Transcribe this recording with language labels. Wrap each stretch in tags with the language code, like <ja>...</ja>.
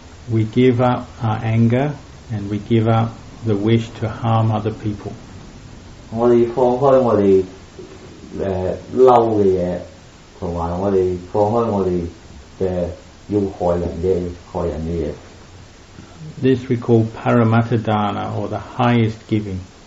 <en>We give up our anger and we give up the wish to harm other people.</en> <yue>我哋放開我哋嬲嘅嘢，同埋我哋放開我哋要害人嘅嘢。</yue> <en>This we call paramatta dana, or the highest giving.</en>